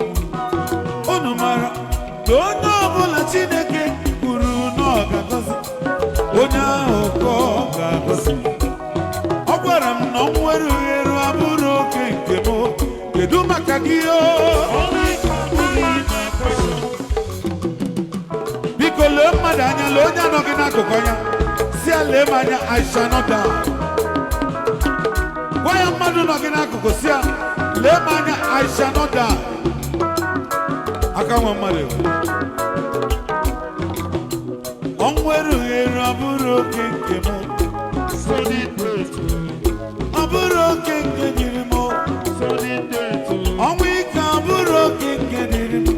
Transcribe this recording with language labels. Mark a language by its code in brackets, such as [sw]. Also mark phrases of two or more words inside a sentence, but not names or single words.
[ig] Unu mara na onye ọbụla Chineke kwuru na ọ ga-agọzi, onye ahụ ka ọ ga-agọzi. Ọ gwara m na ọ nwere ohere abụrụ oke nke m. Kedu maka gị o? Biko lee mmadụ anya, lee onye anọ gị n'akụkụ anya, si ya lee m anya, [en] I shall not die. [ig] Gwa ya mmadụ nọ gị n'akụkụ, si ya lee m anya, [en] I shall not die. [ig] Aka nwa mmadụ ọ nwere ohere abụrụ oke nke m. Ọ bụrụ oke nke dịrị m. Ọnwụ ike abụrụ oke nke dịrị m.